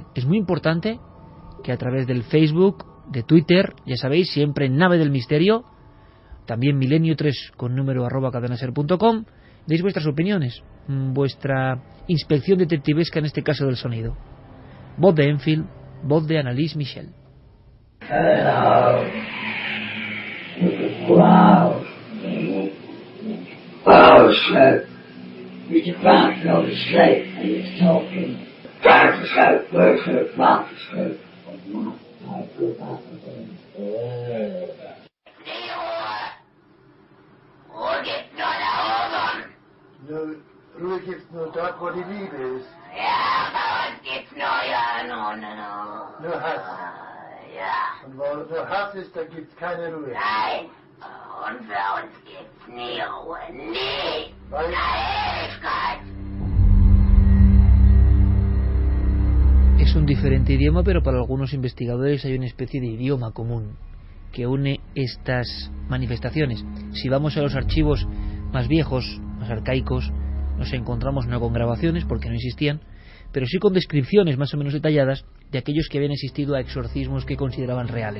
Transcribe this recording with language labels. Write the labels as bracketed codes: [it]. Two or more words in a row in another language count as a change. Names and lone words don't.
[es] Es muy importante que a través del Facebook, de Twitter, ya sabéis, siempre en Nave del Misterio, también Milenio3 con número @cadenaser.com, deis vuestras opiniones, vuestra inspección detectivesca en este caso del sonido. Voz de Enfield, voz de Anneliese Michel. [en] Hello. Wow. Oh, shit. You can bounce on the slate and it's talking. Drive the slope, where's the bounce the slope? I go back again. [de] Ruhe gibt's nur dort, wo die Liebe ist. Ja, bei uns gibt's nur Nur Hass. Ja. Und wo nur Hass ist, da gibt's keine Ruhe. Nein. Und für uns gibt's nie Ruhe. Nie. Weil Ewigkeit. [es] Es un diferente idioma, pero para algunos investigadores hay una especie de idioma común que une estas manifestaciones. Si vamos a los archivos más viejos, más arcaicos, nos encontramos no con grabaciones porque no existían, pero sí con descripciones más o menos detalladas de aquellos que habían asistido a exorcismos que consideraban reales.